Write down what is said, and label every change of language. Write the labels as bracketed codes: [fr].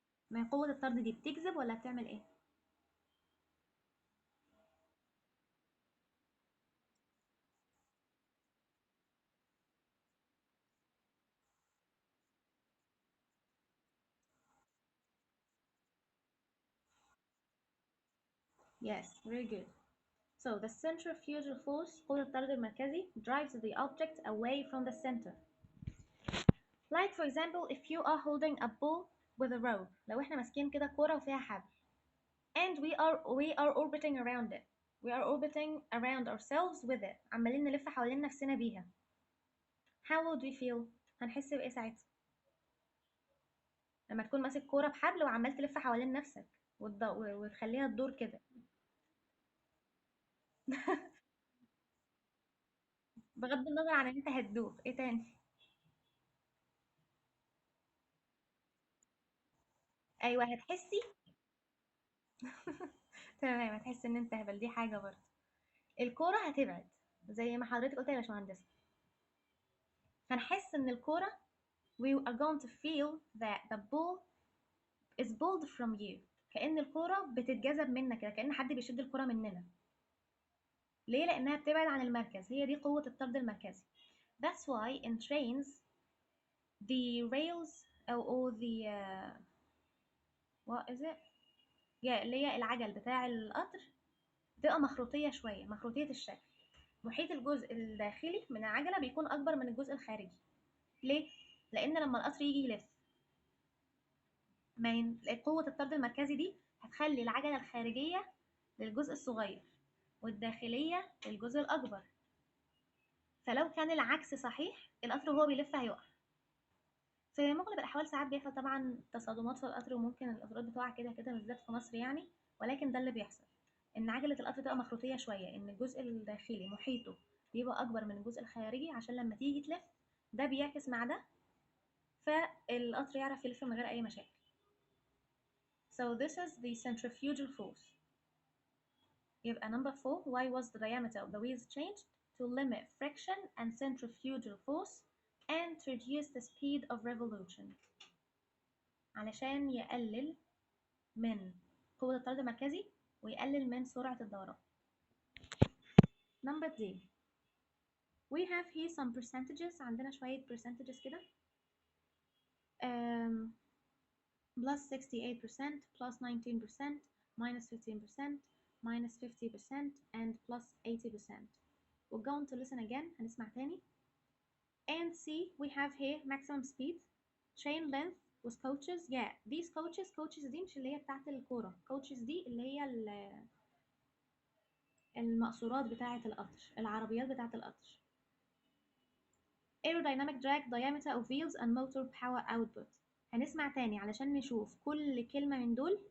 [ar] ما هي قوة الطرد دي بتجذب ولا بتعمل ايه؟ [en] yes, very good. So the centrifugal force [ar] قوة الطرد المركزي [en] drives the object away from the center. Like for example, if you are holding a ball with a rope، [ar] لو احنا ماسكين كده كورة وفيها حبل [en] and we are orbiting around it. We are orbiting around ourselves with it. [ar] عمالين نلف حوالين نفسنا بيها. [en] How would we feel؟ [ar] هنحس بإيه ساعتها؟ لما تكون ماسك كورة بحبل وعمال تلف حوالين نفسك وتخليها تدور كده. بغض النظر عن ان انت هتدوخ، ايه تاني؟ ايوه هتحسي. تمام، هتحسي ان انت هبل، دي حاجة برضه. الكورة هتبعد زي ما حضرتك قلت يا باشمهندس. هنحس ان الكورة [en] we are going to feel that the ball is pulled from you. [ar] كأن الكورة بتتجذب منا كده، كأن حد بيشد الكورة مننا. ليه؟ لأنها بتبعد عن المركز، هي دي قوة الطرد المركزي. [en] That's why in trains the rails or the what is it؟ [ar] اللي هي العجل بتاع القطر بتبقى مخروطية شوية، مخروطية الشكل. محيط الجزء الداخلي من العجلة بيكون أكبر من الجزء الخارجي. ليه؟ لأن لما القطر يجي يلف قوة الطرد المركزي دي هتخلي العجلة الخارجية للجزء الصغير والداخلية للجزء الأكبر. فلو كان العكس صحيح القطر وهو بيلف هيقع. في مغلب الأحوال ساعات بيحصل طبعا تصادمات في القطر وممكن القطارات بتقع كده كده بالذات في مصر يعني، ولكن ده اللي بيحصل، إن عجلة القطر تبقى مخروطية شوية، إن الجزء الداخلي محيطه بيبقى أكبر من الجزء الخارجي عشان لما تيجي تلف ده بيعكس مع ده، فالقطر يعرف يلف من غير أي مشاكل. [en] So this is the centrifugal force. [ar] يبقى [en] number 4, why was the diameter of the wheels changed? To limit friction and centrifugal force and to reduce the speed of revolution. [ar] علشان يقلل من قوة الطرد المركزي ويقلل من سرعة الدوران. [en] Number D. We have here some percentages. [ar] عندنا شوية percentages كده. [en] Plus 68%, plus 19%, minus 15%, minus 50%, and plus 80%. We're going to listen again. [ar] هنسمع تاني. [en] And see, we have here maximum speed, chain length with coaches. Yeah, these coaches [ar] دي مش اللي هي بتاعت الكورة. coaches دي اللي هي المقصورات بتاعة القطر، العربيات بتاعة القطر. [en] aerodynamic drag, diameter of wheels and motor power output. [ar] هنسمع تاني علشان نشوف كل كلمة من دول.